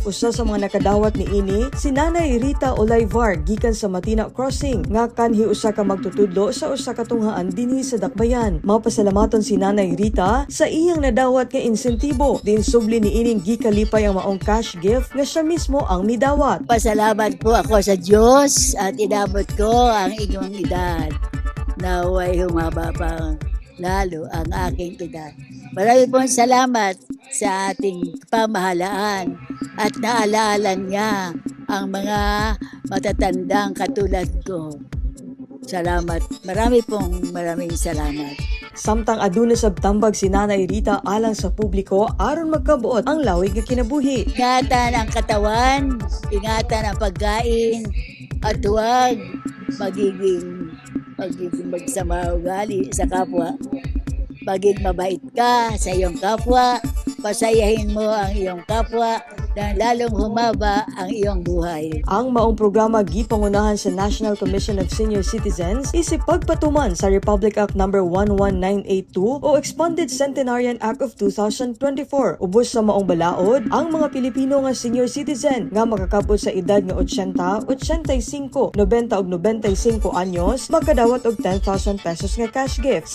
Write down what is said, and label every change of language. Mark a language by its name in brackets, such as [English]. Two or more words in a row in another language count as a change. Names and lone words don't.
[Cebuano] Usa sa mga nakadawat niini si Nanay Rita Olayvar gikan sa Matina Crossing nga kanhi usa ka magtutudlo sa usa ka tunghaan dinhi sa Dakbayan. Mapasalamaton si Nanay Rita sa iyang nadawat nga insentibo. Din subli niining gikalipay ang maong [English] cash gift [Cebuano] nga siya mismo ang midawat. [Filipino] Pasalamat po ako sa Diyos at inabot ko ang inyong edad. Naway humaba pa lalo ang aking edad. Maraming pong salamat sa ating pamahalaan at naalala niya ang mga matatandang katulad ko. Salamat. Maraming salamat. [Cebuano] Samtang aduna sab tambag si Nanay Rita alang sa publiko aron magkabuot ang lawig nga kinabuhi. [Filipino] Ingatan ang katawan, ingatan ang pagkain, at huwag magiging magsama ugali sa kapwa. Maging mabait ka sa iyong kapwa, pasayahin mo ang iyong kapwa, na lalong humaba ang iyong buhay. [Cebuano] Ang maong programa gipangunahan sa National Commission of Senior Citizens isip pagpatuman sa Republic Act No. 11982 o Expanded Centenarian Act of 2024. Ubos sa maong balaod, ang mga Pilipino nga [English] senior citizen [Cebuano] nga makakabot sa edad nga 80, 85, 90 ug 95 anyos makadawat og 10,000 pesos nga [English] cash gift.